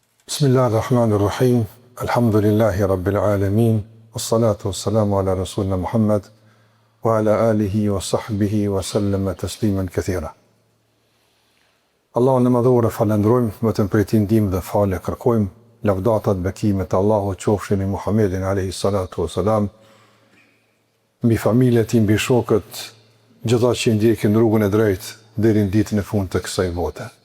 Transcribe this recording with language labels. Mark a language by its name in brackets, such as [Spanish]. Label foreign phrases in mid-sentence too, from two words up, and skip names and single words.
[Arabic] بسم الله الرحمن الرحيم. الحمد لله رب العالمين. والصلاة والسلام على رسولنا محمد وعلى آله وصحبه وسلم تسليما كثيرا. [Albanian] Allahun e madhur e falendrojmë, vetëm prej tij ndihmë dhe falë kërkojmë. Lavdatat, bekimet e Allahut qofshin i Muhammedin [Arabic] عليه الصلاة والسلام, [Albanian] mbi familjen e tij, mbi shokët, gjithë ata që ndjekin rrugën e drejtë deri në ditën e fundit të kësaj bote.